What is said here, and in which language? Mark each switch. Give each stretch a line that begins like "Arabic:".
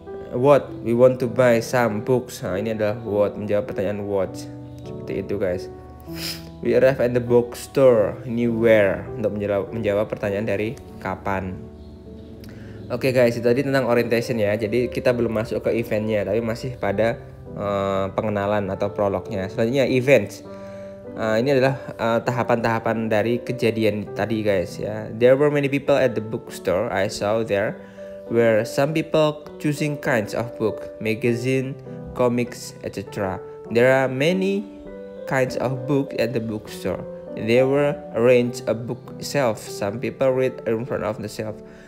English: What, we want to buy some books.
Indonesian: Nah, ini adalah what, menjawab pertanyaan what. Seperti itu guys.
English: We arrive at the bookstore.
Indonesian: Ini where, untuk menjawab pertanyaan dari kapan. Oke guys, itu tadi tentang orientation ya. Jadi kita belum masuk ke eventnya, tapi masih pada pengenalan atau prolognya. Selanjutnya events. Ini adalah tahapan-tahapan dari kejadian tadi guys ya.
English: There were many people at the bookstore. I saw there were some people choosing kinds of book, magazine, comics, etc. There are many kinds of book at the bookstore. There were arranged a bookshelf. Some people read in front of the shelf.